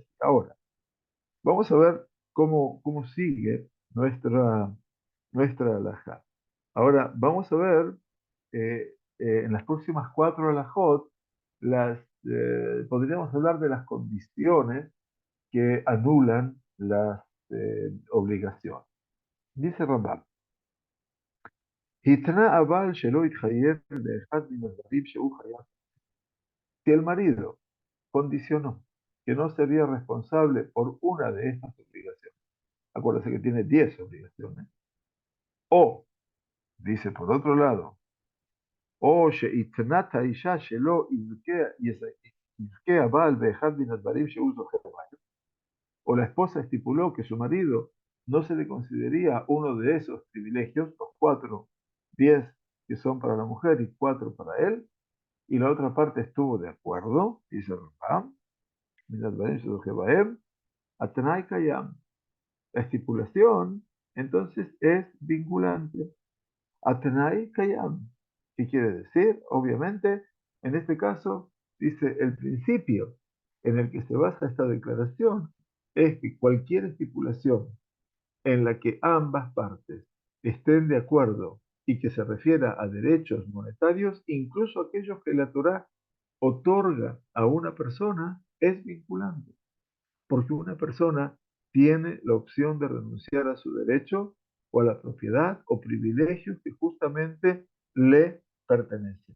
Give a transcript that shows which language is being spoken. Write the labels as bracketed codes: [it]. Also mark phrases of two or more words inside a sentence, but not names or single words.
[es] Ahora, vamos a ver cómo sigue nuestra alajá. Ahora, vamos a ver en las próximas 4 alajot, podríamos hablar de las condiciones que anulan las obligaciones. Dice Rambam, [he] "התנה הבעל שלא יתחייב לאחד מן הדברים שהוא חייב". [es] Si el marido condicionó que no sería responsable por una de estas obligaciones, acuérdese que tiene 10 obligaciones, o, dice por otro lado, o [he] שהתנת האישה שלא יזכה הבעל באחד מן הדברים שהוא זוכה בהם, [es] o la esposa estipuló que su marido no se le concedería uno de esos privilegios, los 4, 10 que son para la mujer y 4 para él, y la otra parte estuvo de acuerdo, dice Rambam, [he] מן הדברים שזוכה בהם, התנאי קיים. [es] La estipulación, entonces, es vinculante. [he] התנאי קיים. [es] ¿Qué quiere decir? Obviamente, en este caso, dice el principio en el que se basa esta declaración es que cualquier estipulación en la que ambas partes estén de acuerdo y que se refiera a derechos monetarios, incluso aquellos que la Torá otorga a una persona, es vinculante porque una persona tiene la opción de renunciar a su derecho o a la propiedad o privilegios que justamente le pertenecen.